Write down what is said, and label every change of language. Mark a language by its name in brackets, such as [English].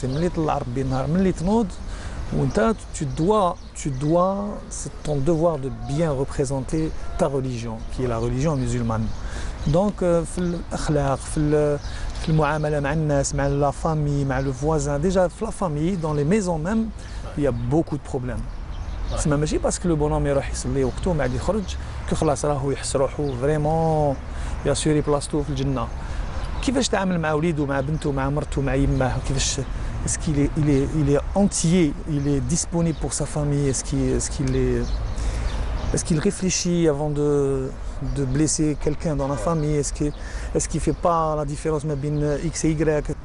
[French] C'est tu dois, c'est ton devoir de bien représenter ta religion, qui est la religion musulmane. Donc, [Arabic] في المعاملة مع الناس, [French] مع la famille, مع le voisin, déjà la famille, dans les maisons même, il y a beaucoup de problèmes. C'est même pas parce que le bonhomme [Arabic] يروح يصلي وقته وما عاد يخرج que خلاص راهو يحس روحه vraiment ياسوري بلاصتو في الجنة. كيفاش تعامل مع وليده, مع بنته, مع مرته, مع يماه, [French] كيفاش est-ce qu'il est entier, il est disponible pour sa famille, est-ce qu'il réfléchit avant de blesser quelqu'un dans la famille, est-ce qu'il ne fait pas la différence entre X et Y?